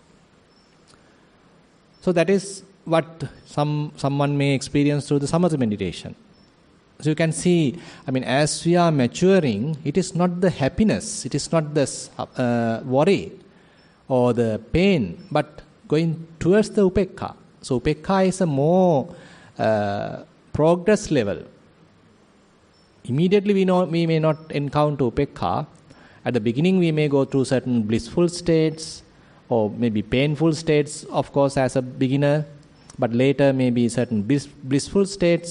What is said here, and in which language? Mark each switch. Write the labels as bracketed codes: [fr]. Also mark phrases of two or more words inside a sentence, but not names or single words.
[en] So that is what someone may experience through the samatha meditation. So you can see, as we are maturing, it is not the happiness, it is not the worry or the pain, but going towards the upekha. So upekha is a more progress level. Immediately we may not encounter upekha. At the beginning we may go through certain blissful states or maybe painful states, of course, as a beginner, but later maybe certain blissful states.